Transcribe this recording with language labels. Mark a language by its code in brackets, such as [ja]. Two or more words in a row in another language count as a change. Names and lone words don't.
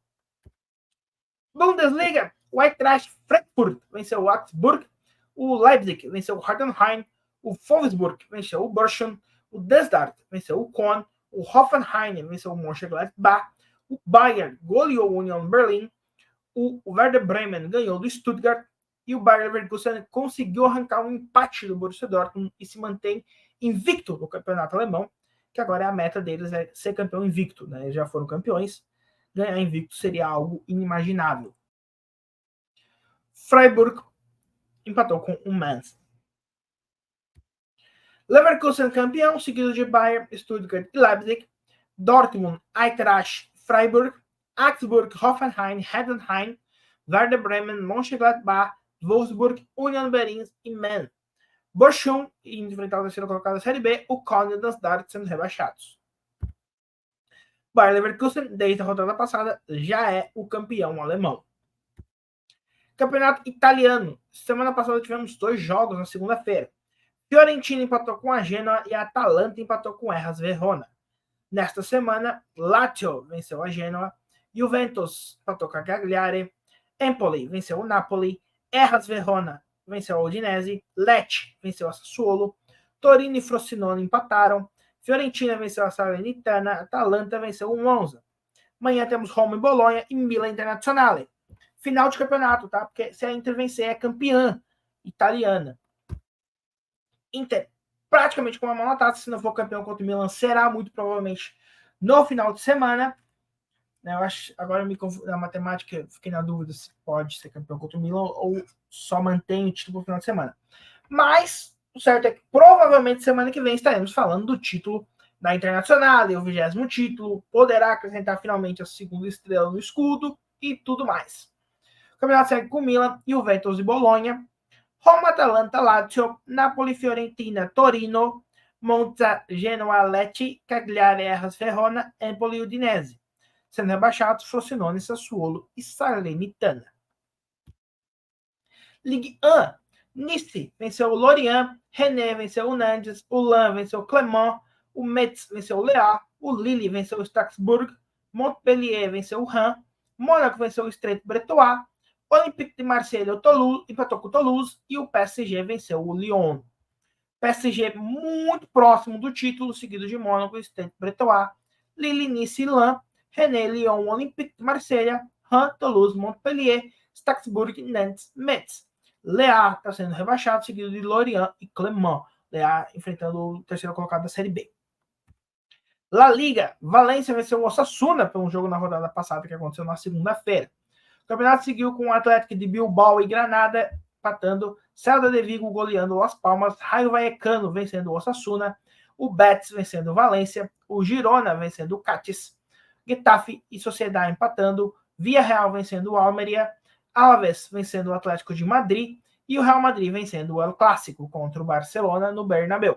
[pt] Bundesliga, o Eintracht Frankfurt venceu o Augsburg, o Leipzig venceu o Heidenheim, o Wolfsburg venceu o Bochum, o Desdart venceu o Köln, o Hoffenheim venceu o Mönchengladbach, o Bayern goleou o Union Berlin, o Werder Bremen ganhou do Stuttgart e o Bayer Leverkusen conseguiu arrancar um empate do Borussia Dortmund e se mantém invicto no campeonato alemão, que agora é a meta deles é ser campeão invicto, né? Eles já foram campeões, ganhar invicto seria algo inimaginável. Freiburg empatou com o Mainz. Leverkusen campeão, seguido de Bayern, Stuttgart e Leipzig. Dortmund, Eintracht, Freiburg, Augsburg, Hoffenheim, Heidenheim, Werder Bremen, Mönchengladbach, Wolfsburg, Union Berlin e Mainz. Bochum, indo enfrentar o terceiro colocado da Série B, o Köln e o Desdart sendo rebaixados. Bayer Leverkusen, desde a rodada passada, já é o campeão alemão. Campeonato italiano. Semana passada tivemos 2 jogos na segunda-feira. Fiorentina empatou com a Genoa e a Atalanta empatou com o Hellas Verona. Nesta semana, Lazio venceu a Genoa, Juventus empatou com a Cagliari, Empoli venceu o Napoli, Hellas Verona venceu a Udinese, Lecce venceu a Sassuolo, Torino e Frosinone empataram, Fiorentina venceu a Salernitana, Atalanta venceu o Monza. Amanhã temos Roma e Bolonha e Milan Internazionale. Final de campeonato, tá? Porque se a Inter vencer é campeã italiana. Inter praticamente com uma mão na taça, se não for campeão contra o Milan, será muito provavelmente no final de semana. Eu acho, agora na matemática, fiquei na dúvida se pode ser campeão contra o Milan ou só mantém o título no final de semana. Mas o certo é que provavelmente semana que vem estaremos falando do título da Internacional, o 20º título, poderá acrescentar finalmente a segunda estrela no escudo e tudo mais. O campeonato segue com Milan, Juventus e Bolonha, Roma, Atalanta, Lazio, Napoli, Fiorentina, Torino, Monza, Genoa, Lecce, Cagliari, Hellas Verona, Empoli e Udinese. Sendo rebaixados, Frosinone, Sassuolo e Salernitana. Ligue 1. Nice venceu o Lorient, Rennes venceu o Nantes, o Lens venceu o Clermont, o Metz venceu o Lea, o Lille venceu o Strasbourg, Montpellier venceu o Rennes, Mônaco venceu o Strait Bretois, Olympique de Marseille empatou com o Toulouse e o PSG venceu o Lyon. PSG muito próximo do título, seguido de Mônaco e Strait Bretois, Lille, Nice e Lens, Rennes, Lyon, Olympique de Marseille, Rennes, Toulouse, Montpellier, Strasbourg, Nantes, Metz. Lea está sendo rebaixado, seguido de Lorient e Clermont. Lea enfrentando o terceiro colocado da Série B. La Liga, Valência venceu o Osasuna por um jogo na rodada passada que aconteceu na segunda-feira. O campeonato seguiu com o Atlético de Bilbao e Granada empatando, Celta de Vigo goleando o Las Palmas, Raio Vallecano vencendo o Osasuna, o Betis vencendo o Valência, o Girona vencendo o Cádiz, Getafe e Sociedade empatando, Villarreal vencendo o Almeria, Alavés vencendo o Atlético de Madrid e o Real Madrid vencendo o El Clássico contra o Barcelona no Bernabéu.